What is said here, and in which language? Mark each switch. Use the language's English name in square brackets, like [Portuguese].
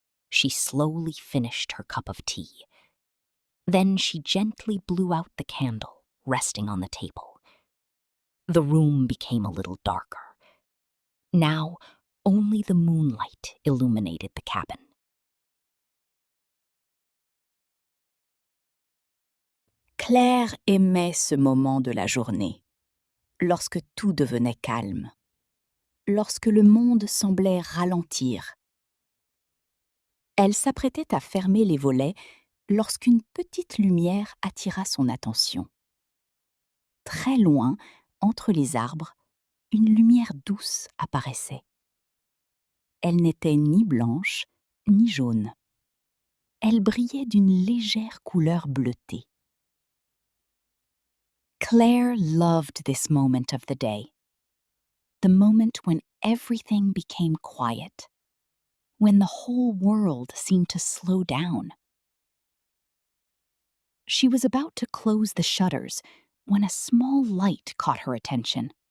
[English] She slowly finished her cup of tea. Then she gently blew out the candle, resting on the table. The room became a little darker. Now, only the moonlight illuminated the cabin. [French] Claire aimait ce moment de la journée, lorsque tout devenait calme, lorsque le monde semblait ralentir. Elle s'apprêtait à fermer les volets lorsqu'une petite lumière attira son attention. Très loin, entre les arbres, une lumière douce apparaissait. Elle n'était ni blanche, ni jaune. Elle brillait d'une légère couleur bleutée. [English] Claire loved this moment of the day. The moment when everything became quiet. When the whole world seemed to slow down. She was about to close the shutters when a small light caught her attention.